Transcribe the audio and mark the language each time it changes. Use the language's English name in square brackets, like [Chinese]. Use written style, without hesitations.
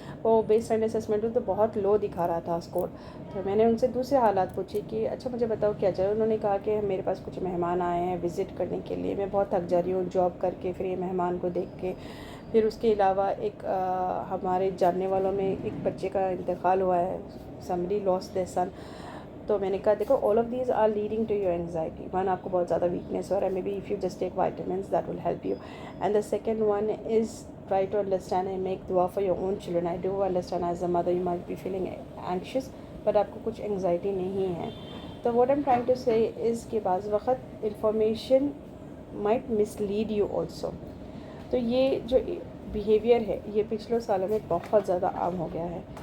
[Urdu] وہ base line assessment تو بہت لو دکھا رہا تھا اسکور. تو میں نے ان سے دوسرے حالات پوچھے کہ اچھا مجھے بتاؤ کیا چل رہا ہے. انہوں نے کہا کہ میرے پاس کچھ مہمان آئے ہیں وزٹ کرنے کے لیے، میں بہت تھک جا رہی ہوں جاب کر کے، پھر یہ مہمان کو دیکھ کے. پھر اس کے علاوہ ایک ہمارے جاننے والوں میں ایک بچے کا انتقال ہوا ہے، [English] somebody lost their son. [Urdu] تو میں نے کہا دیکھو [English] all of these are leading to your anxiety. One, [Urdu] آپ کو بہت زیادہ ویکنیس ہو رہا ہے، [English] Maybe if you just take vitamins that will help you. And the second one is try to understand and make dua for your own children. I do understand as a mother you might be feeling anxious, but [Urdu] آپ کو کچھ [English] anxiety [Urdu] نہیں ہے. تو [English] what I'm trying to say is [Urdu] کہ بعض وقت [English] information might mislead you also. [Urdu] تو یہ جو بیہیویئر ہے یہ پچھلے سالوں میں بہت زیادہ عام ہو گیا ہے.